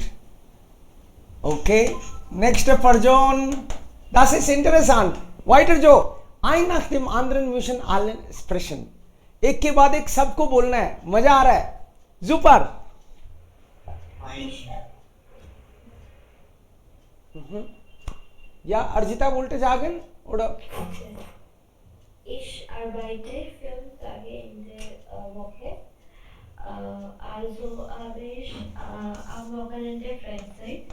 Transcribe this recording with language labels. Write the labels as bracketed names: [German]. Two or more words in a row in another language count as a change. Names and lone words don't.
[German] Okay, nächste Person. Das ist interessant. Weiter Joe. Ein nach dem anderen müssen alle sprechen. [Hindi] एक के बाद एक सबको बोलना है. मजा आ रहा है. [German] Super. Ja, Arjita wollte sagen, oder? Ich arbeite 5 Tage in der Woche. Also habe ich am Wochenende Freizeit.